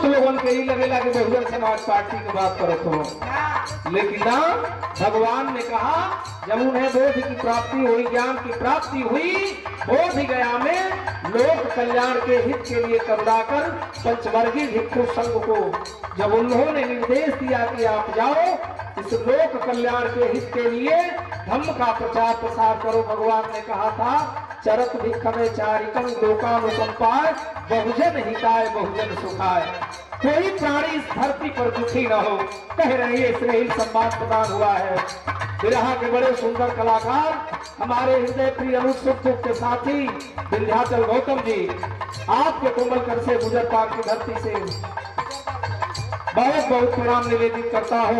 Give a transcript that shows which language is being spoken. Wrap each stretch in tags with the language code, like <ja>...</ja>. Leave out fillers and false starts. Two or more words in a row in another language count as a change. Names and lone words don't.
<hi>लोगों के ही लगेगा कि बहुजन समाज पार्टी की बात करो तो, लेकिन ना, भगवान ने कहा जब उन्हें बोध की प्राप्ति हुई, ज्ञान की प्राप्ति हुई, बोध गया में लोक कल्याण के हित के लिए करुणाकर पंचवर्गीय भिक्षु संघ को जब उन्होंने निर्देश दिया कि आप जाओ, इस लोक कल्याण के हित के लिए धम्म का प्रचार प्रसार करो। भगवान ने कहा था</hi> <pi>चरत भिक्षवे चारिकं लोकानुकंपाय बहुजन हिताय बहुजन सुखाय।</pi> <hi>कोई प्राणी इस धरती पर दुखी न हो, कह रहे हैं इसलिए सम्मान प्रदान हुआ है। विरहा के बड़े सुंदर कलाकार हमारे हृदय प्रिय अनुसुख के साथी विंध्याचल गौतम जी, आपके कोमल कर से गुजर पाक की धरती से बहुत बहुत प्रणाम निवेदित करता हूँ।</hi>